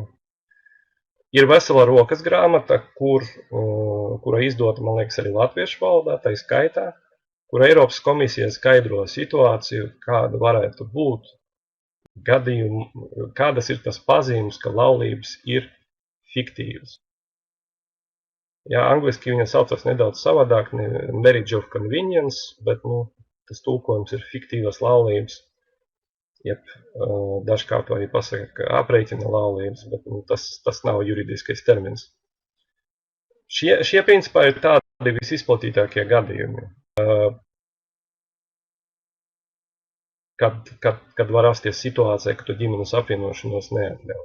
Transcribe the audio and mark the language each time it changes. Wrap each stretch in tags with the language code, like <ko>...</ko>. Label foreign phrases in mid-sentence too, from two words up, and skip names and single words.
<lv>Ir vesela rokas grāmata, kura izdota, man liekas, arī latviešu valodā, tai skaitā, kur Eiropas komisija skaidro situāciju, kāda varētu būt gadījumi, kādas ir tas pazīmes, ka laulības ir fiktīvas. Jā, angliski viņa saucas nedaudz savādāk,</lv> <en>marriage of convenience,</en> <lv>bet tas tulkojums ir fiktīvas laulības. Jeb dažkārt arī pasaka, ka aprēķina laulības, bet tas nav juridiskais termins. Šie principā ir tādi visizplatītākie gadījumi, kad var rasties situācija, ka tu ģimenes apvienošanos neatļauj.</lv>